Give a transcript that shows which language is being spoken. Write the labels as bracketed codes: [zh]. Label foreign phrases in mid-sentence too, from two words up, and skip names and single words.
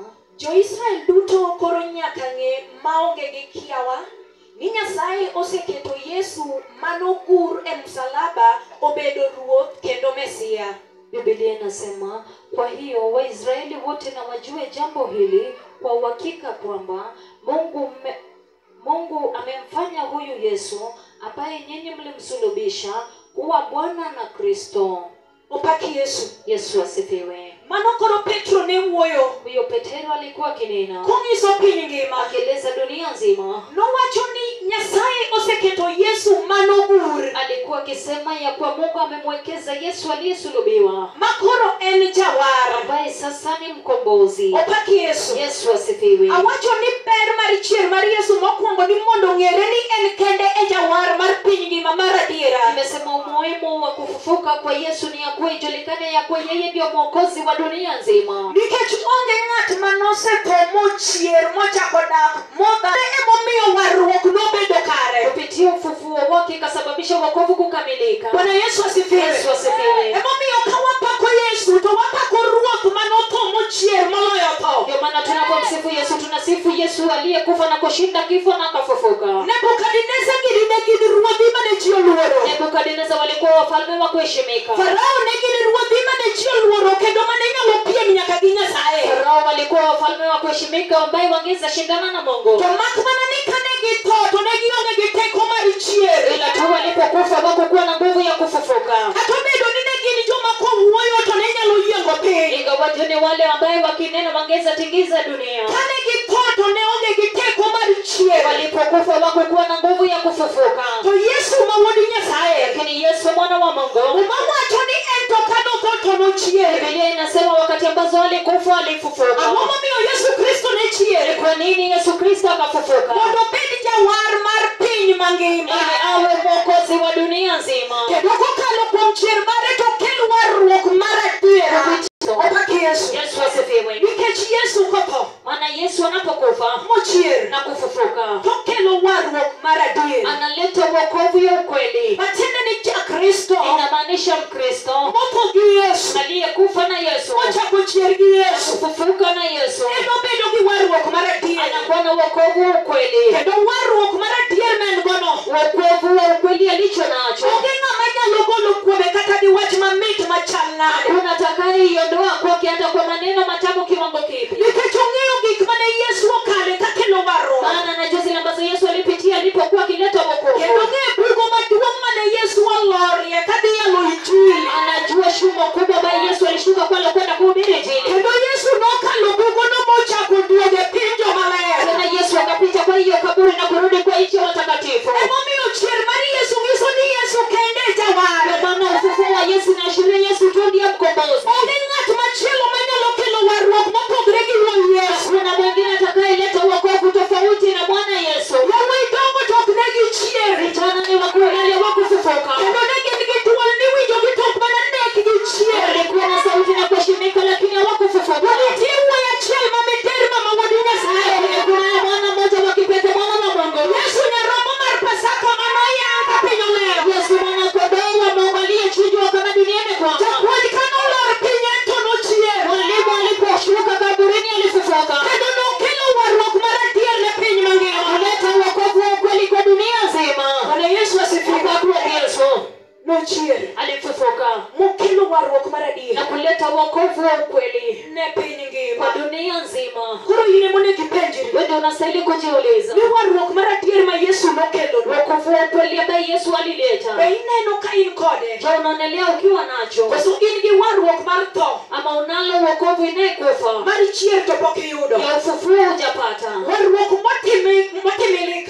[luo] Jo-Israel duto koro nyaka ng'e maonge gi kiawa ni Nyasaye oseketo Yesu manogur e msalaba obedo ruoth kendo Mesia. [sw] Biblia inasema, kwa hiyo Waisraeli wote na wajue jambo hili kwa uhakika kwamba Mungu amemfanya huyu Yesu ambaye nyinyi mlimsulubisha kuwa Bwana na Kristo. [luo] Opaki Yesu. [sw] Yesu asifiwe. [luo] Mano koro Petro ne wuoyo. [sw] Huyo Petro alikuwa kinena. [luo] Kong'iso piny ngima. [sw] Akieleza dunia nzima. [luo] Nowacho ni Nyasaye oseketo Yesu manogur. [sw] Alikuwa akisema ya kwa Mungu amemwekeza Yesu aliyesulubiwa, [luo] Makoro en jawar. [sw] ambaye sasa ni mkombozi. [luo] Opaki Yesu. [sw] Yesu asifiwe. [luo] Awacho ni ber mar chier mar Yesu mokwongo ni mondo ng'ere ni en kende e jawar mar piny ngima mar adiera. [sw] Nimesema umuhimu wa kufufuka kwa Yesu ni ya kuwa ijulikane ya kuwa yeye ndio mwokozi wa dunia nzima. [luo] Nikech onge ng'at manosetho mochier mochako dak modha emomiyo warruok nobedo kare. [sw] Kupitia ufufuo wake ikasababisha wokovu kukamilika. Bwana Yesu asifiwe. Yesu asifiwe. [luo] Emomiyo ka wapako Yesu to wapako ruoth manotho mochier moloyo tho. [sw] Ndio maana tunapomsifu Yesu tunasifu Yesu aliyekufa na kushinda kifo na akafufuka. [luo] Nebukadneza ne gin ruodhi mane ji oluoro. [sw] Nebukadneza walikuwa wafalme wa kuheshimika. [luo] Farao ne gin ruodhi mane ji oluoro kendo mane nyalo piem nyaka gi Nyasaye. [sw] Farao walikuwa wafalme wa kuheshimika ambao wangeza shindana na Mungu. [luo] To mak mana ni kane githo to ne gionge gi teko mar chier. [sw] Ila tu walipokufa hawakuwa na nguvu ya kufufuka. [luo] Kata obedo ni ne gin joma kowuoyo to ne nyalo yiengo piny. [sw] Ingawa ni wale ambao wakinena wangeza tingiza dunia. [luo] Kane githo to ne onge gi teko mar chier. [sw] Walipokufa hawakuwa na nguvu ya kufufuka. [luo] To Yesu ma wuod Nyasaye, [sw] Lakini Yesu mwana wa Mungu, [luo] umawacho ni en to kanotho to nochier. [sw] Biblia inasema wakati ambazo alikufa alifufuka. [luo] Ang'o momiyo Yesu Kristo ne chier? [sw] Kwa nini Yesu Kristo akafufuka? [luo] Mondo obed jawar mar piny mangima. [sw] Ili awe mwokozi wa dunia nzima. [luo] Kendo kokalo kuom chier mare to kel warruok mar adiera. Opaki Yesu. [sw] Yesu asifiwe. [luo] Nikech Yesu kotho [sw] Maana Yesu anapokufa [luo] mochier [sw] na kufufuka, [luo] to kelo warruok mar adiera. [sw] analeta wokovu ya ukweli. [luo] Matiende ni Kristo [sw] Inamaanisha Mkristo [luo] motho gi Yesu, [sw] aliyekufa na Yesu, [luo] mochako chier gi Yesu, [sw] kufufuka na Yesu, [luo] eno bedo gi warruok mar adiera. [sw] anakuwa na wokovu wa ukweli. [luo] Kendo warruok mar adiera men gono [sw] Wokovu wa ukweli alicho nacho, [luo] onge ng'ama nyalo golo kuome kata gi wach mamit machal nade. [sw] hakuna atakayeiondoa kwake hata kwa maneno matamu kiwango kipi. [luo] Nikech ong'eyo gik mane Yesu okale kakelo warruok. [sw] Maana anajua zile ambazo Yesu alipitia alipokuwa akileta wokovu. [luo] Kendo ong'eyo bugo maduong' mane Yesu olorie kadhi yalo injili. [sw] Anajua shumo kubwa ambayo Yesu alishuka kwalo kwenda kuhubiri injili. [luo] Kendo Yesu nokalo bugono mochako duoge piny jomaler. [sw] Tena Yesu akapita kwa hiyo kaburi na kurudi kwa nchi ya watakatifu. [luo] Emomiyo chier mar Yesu nyiso ni Yesu kende e jawar. [sw] Kwa maana ufufuo wa Yesu inaashiria Yesu tu ndiye mkombozi. [luo] Onge ng'at machielo manyalo kelo warruok mopogre gi wuon Yesu. [sw] Kuna mwingine atakayeleta wokovu tofauti na Bwana Yesu. [luo] Yawuoyi dongo to ok ne gichier. [sw] Vijana ni wakuu wale wa kufufuka. [luo] Kendo ne gin gi duol ni winjogi to ok mana nek gi chier. [sw] Walikuwa na sauti na kuheshimika lakini hawakufufuka. [luo] Nitie wuoyi achiel mamiter mama wuod Nyasaye. [sw] Kuna mwana mmoja wa kipekee, mwana wa Mungu. [luo] Yesu nyarombo mar Pasaka manoyang ka piny olero. [sw] Yesu mwana kondoo wa Mungu aliyechinjwa kama dunia imekwama. [luo] Japuonj kanolor piny en to nochier. [sw] Mwalimu aliposhuka kaburini alifufuka. [luo] Kendo nokelo warruok mar adier ne piny mangima. [sw] Kuleta wokovu wa ukweli kwa dunia nzima. Bwana Yesu asifiwe. Kwa Yesu [luo] Nochier [sw] alifufuka [luo] mokelo warruok mar adier [sw] na kuleta wokovu wa ukweli [luo] ne piny ngima. [sw] kwa dunia nzima. [luo] Koro in monego ipenjri [sw] Wewe unastahili kujiuliza, [luo] ni warruok mar adier ma Yesu nokelo [sw] wokovu wa ukweli ambaye Yesu alileta, [luo] be ineno ka in kode? [sw] je, unaonelea ukiwa nacho? [luo] Koso in gi warruok mar tho [sw] Ama unalo wokovu inayekufa [luo] mar chier to pok iyudo? [sw] ya ufufuo hujapata? [luo] Warruok motimilika,